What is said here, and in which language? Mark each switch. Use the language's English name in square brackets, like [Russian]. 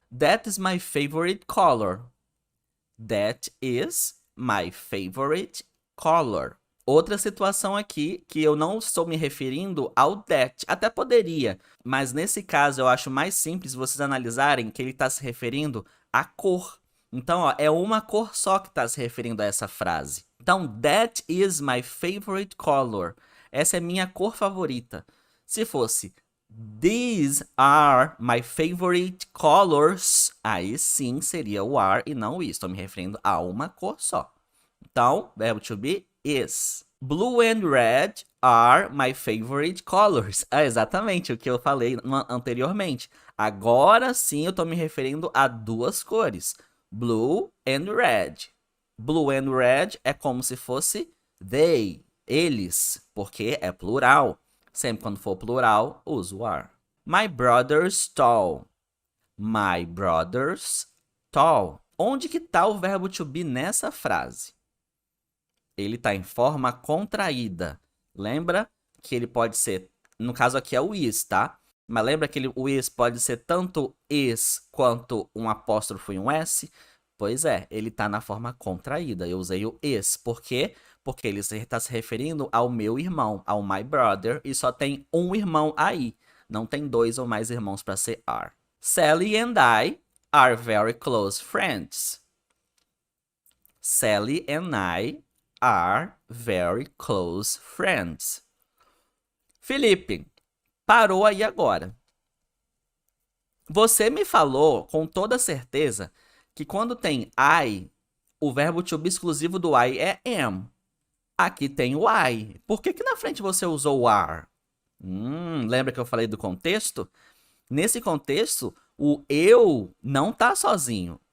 [English] That is my favorite color. That is my favorite color. [Portuguese] Outra situação aqui que eu não estou me referindo ao that. Até poderia, mas nesse caso eu acho mais simples vocês analisarem que ele está se referindo à cor. Então, ó, é uma cor só que está se referindo a essa frase. [English] Então, that is my favorite color. [Portuguese] Essa é minha cor favorita. Se fosse [English] these are my favorite colors, [Portuguese] aí sim seria o are e não o is. Estou me referindo a uma cor só. Então, verbo to be is. [English] Blue and red are my favorite colors. [Portuguese] É exatamente o que eu falei anteriormente. Agora sim eu estou me referindo a duas cores. [English] Blue and red. Blue and red [Portuguese] é como se fosse they, eles, porque é plural. Sempre quando for plural, uso are. [English] My brother's tall. My brother's tall. [Portuguese] Onde que tá o verbo to be nessa frase? Ele tá em forma contraída. Lembra que ele pode ser, no caso aqui é o is, tá? Mas lembra que o is pode ser tanto is quanto um apóstrofo e um s? Pois é, ele tá na forma contraída. Eu usei o is. Por quê? Porque ele está se referindo ao meu irmão, ao my brother, e só tem um irmão aí. Não tem dois ou mais irmãos para ser are. [English] Sally and I are very close friends. Sally and I are very close friends. [Portuguese] Felipe, parou aí agora. Você me falou com toda certeza que quando tem I, o verbo to be exclusivo do I é am. Aqui tem o I. Por que na frente você usou o are? Lembra que eu falei do contexto? Nesse contexto, o eu não tá sozinho.